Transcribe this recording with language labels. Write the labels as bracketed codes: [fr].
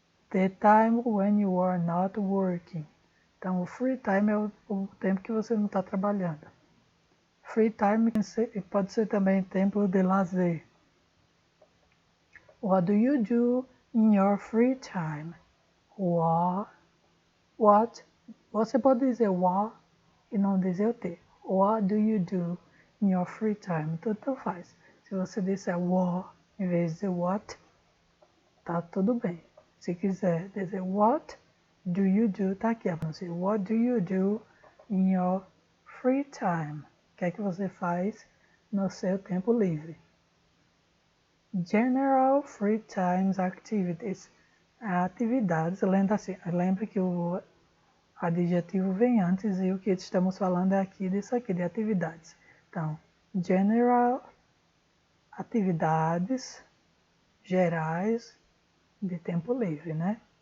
[en] The time when you are not working. [pt] Então, o free time é o tempo que você não está trabalhando. Free time pode ser também tempo de lazer. [en] What do you do in your free time? What? [pt] Você pode dizer what e não dizer o T. [en] What do you do in your free time? [pt] Tudo faz. Se você disser what em vez de dizer what, tá tudo bem. Se quiser dizer [en] what do you do, [pt] tá aqui a pronúncia. [en] What do you do in your free time? [pt] O que é que você faz no seu tempo livre? [en] General free times activities. [pt] Atividades, lembre que o adjetivo vem antes e o que estamos falando é aqui disso aqui, de atividades. Então, general, atividades gerais de tempo livre, né?